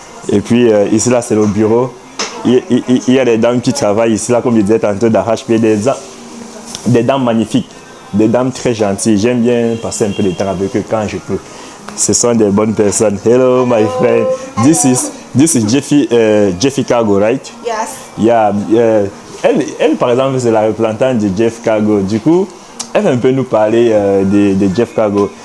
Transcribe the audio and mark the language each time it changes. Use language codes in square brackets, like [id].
[fr] Et puis ici là c'est le bureau. Il y a des dames qui travaillent ici là, comme je disais tantôt, d'arrache-pied, des dames magnifiques, des dames très gentilles. J'aime bien passer un peu de temps avec eux quand je peux. Ce sont des bonnes personnes. [en] Hello my friend. This is Jeffy Cargo, right? Yes. Yeah. [fr] Elle par exemple c'est la représentante de Jeff Cargo. Du coup, elle va un peu nous parler de Jeff Cargo.